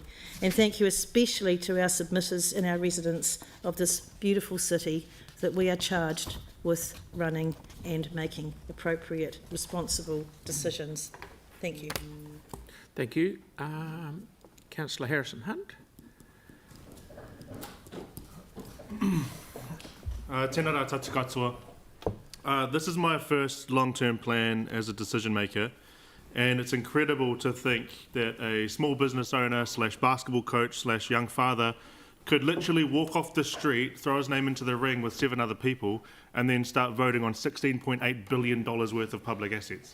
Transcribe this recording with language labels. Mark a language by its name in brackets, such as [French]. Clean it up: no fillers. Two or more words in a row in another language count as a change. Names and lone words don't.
[English] And thank you especially to our submitters and our residents of this beautiful city that we are charged with running and making appropriate, responsible decisions. Thank you. Thank you. Councillor Harrison-Hunt. [Māori] Tēnā rā tatu katoa. [English] This is my first long-term plan as a decision maker, and it's incredible to think that a small business owner / basketball / young father could literally walk off the street, throw his name into the ring with 7 other people, and then start voting on $16.8 billion worth of public assets.